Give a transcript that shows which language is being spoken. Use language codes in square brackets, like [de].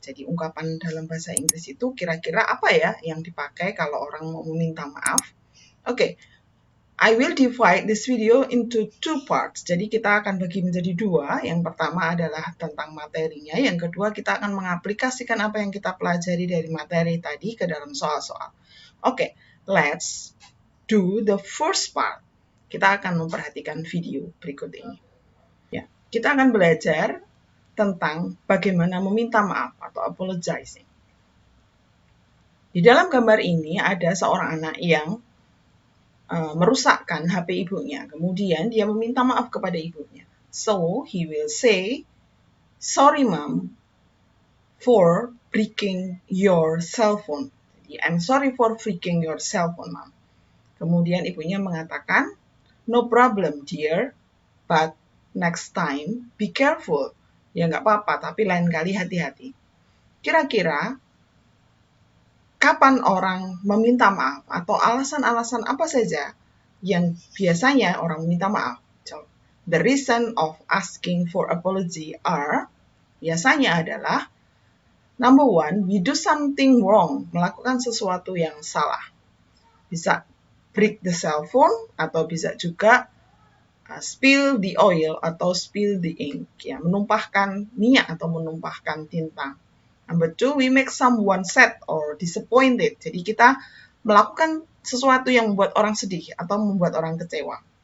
[id] Jadi ungkapan dalam bahasa Inggris itu kira-kira apa ya yang dipakai kalau orang mau meminta maaf? [en] Oke, I will divide this video into two parts. [id] Jadi kita akan bagi menjadi dua. Yang pertama adalah tentang materinya. Yang kedua kita akan mengaplikasikan apa yang kita pelajari dari materi tadi ke dalam soal-soal. [en] Oke, let's do the first part. [id] Kita akan memperhatikan video berikut ini. Ya, kita akan belajar tentang bagaimana meminta maaf atau apologizing. Di dalam gambar ini ada seorang anak yang merusakkan HP ibunya. Kemudian dia meminta maaf kepada ibunya. [en] So, he will say, sorry mom for breaking your cell phone. I'm sorry for breaking your cell phone, mom. [id] Kemudian ibunya mengatakan, [en] no problem dear, but next time be careful. [id] Ya nggak apa-apa, tapi lain kali hati-hati. Kira-kira kapan orang meminta maaf atau alasan-alasan apa saja yang biasanya orang meminta maaf? [en] The reason of asking for apology are [id] biasanya adalah [en] number one, we do something wrong, [id] melakukan sesuatu yang salah. Bisa [en] break the cell phone [id] atau bisa juga [en] spill the oil [id] atau [en] spill the ink, [id] ya, menumpahkan minyak atau menumpahkan tinta. [en] Number two, we make someone sad or disappointed. [id] Jadi kita melakukan sesuatu yang membuat orang sedih atau membuat orang kecewa.